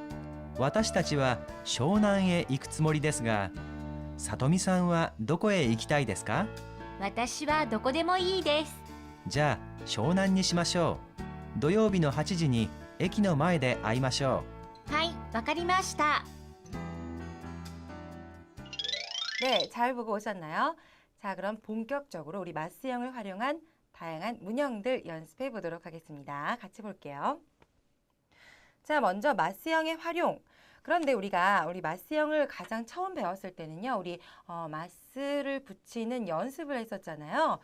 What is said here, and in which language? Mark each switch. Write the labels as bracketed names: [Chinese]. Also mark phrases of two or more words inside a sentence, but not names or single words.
[Japanese] 私たちは湘南へ行くつもりですが、さとみさんはどこへ行きたいですか？私はどこでもいいです。じゃあ湘南にしましょう。土曜日の8時に駅の前で会いましょはい、わかりました。 [Korean] 네, 잘 보고 오셨나요? 자, 그럼 본격적으로 우리 마스형을 활용한 다양한 문형들 연습해 보도록 하겠습니다. 같이 볼게요. 자, 먼저 마스형의 활용. 그런데 우리가 우리 마스형을 가장 처음 배웠을 때는요, 우리 마스를 붙이는 연습을 했었잖아요.